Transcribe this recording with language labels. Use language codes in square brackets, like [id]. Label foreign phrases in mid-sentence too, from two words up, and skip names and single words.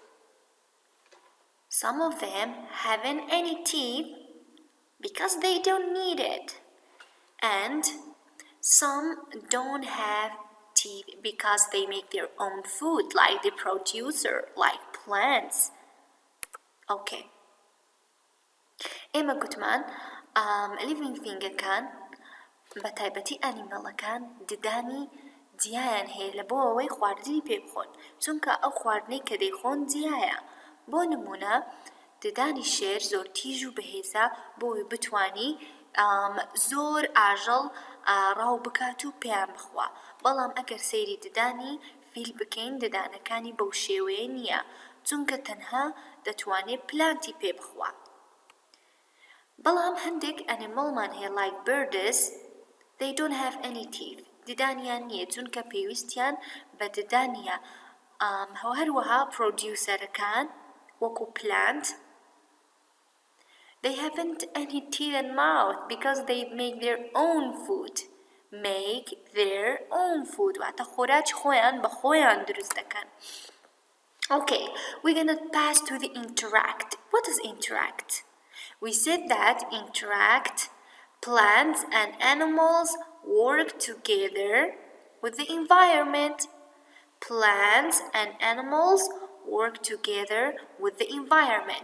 [en] Some of them haven't any teeth because they don't need it. And some don't have teeth because they make their own food, like the producer, like plants. [ckb] Okay. ئێمە گوتمان [en] living thingەکان [ckb] بە تایبەتی ئەنیمەڵەکان ددانی جیایان هەیە لە بۆ ئەوەی خواردنی پێ بخۆن چونکە ئەو خواردنەی کە دەیخۆن جیایە بۆ نمونە ددانی شێر زۆر تیژ و بەهێزە بۆی بتوانی زۆر ئاژەڵ ڕاو بکات و پێیان بخوا بەڵام ئەگەر سەیری ددانی فیل بکەین ددانەکانی بەو شێوەیە نییە چونکە تەنها دەتوانێت پلانتی پێ بخوا بەڵام هەندێک ئەنیمەڵمان هەیە [en] like birds they don't have any teeth [ckb] ددانیان نییە چونکە پێویستیان بە ددانیە هەروەها پرۆدیوسەرەکان وەکو plant [en] they haven't any teeth and mouth because they make their own food [ckb] واتە خۆراکی خۆیان بە خۆیان دروست دەکەن [en] Okay, we're gonna pass to the interact. What is interact? We said that interact, plants and animals work together with the environment. Plants and animals work together with the environment.